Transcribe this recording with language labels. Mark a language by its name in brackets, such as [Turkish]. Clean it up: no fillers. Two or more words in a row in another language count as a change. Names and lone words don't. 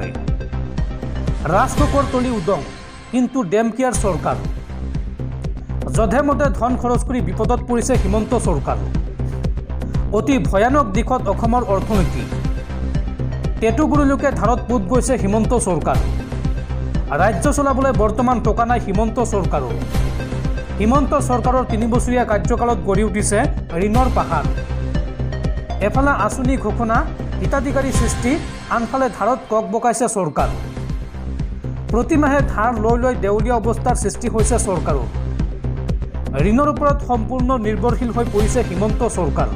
[Assamese] ৰাজকোষৰ তলি উদং কিন্তু [English] damn care [Assamese] চৰকাৰ। যধে মধে ধন খৰচ কৰি বিপদত পৰিছে হিমন্ত চৰকাৰ। অতি ভয়ানক দিশত অসমৰ অৰ্থনীতি। টেটুগুৰিলৈকে ধাৰত পোত গৈছে হিমন্ত চৰকাৰ। ৰাজ্য চলাবলৈ বৰ্তমান টকা নাই হিমন্ত চৰকাৰৰ হিমন্ত চৰকাৰৰ 3 বছৰীয়া কাৰ্যকালত গঢ়ি উঠিছে ঋণৰ পাহাৰ। এফালে আঁচনি ঘোষণা, হিতাধিকাৰী সৃষ্টি, আনফালে ধাৰত কক বকাইছে চৰকাৰ। প্ৰতিমাহে ধাৰ লৈ দেউলীয়া অৱস্থাৰ সৃষ্টি হৈছে চৰকাৰৰ। ঋণৰ ওপৰত সম্পূৰ্ণ নিৰ্ভৰশীল হৈ পৰিছে হিমন্ত চৰকাৰ।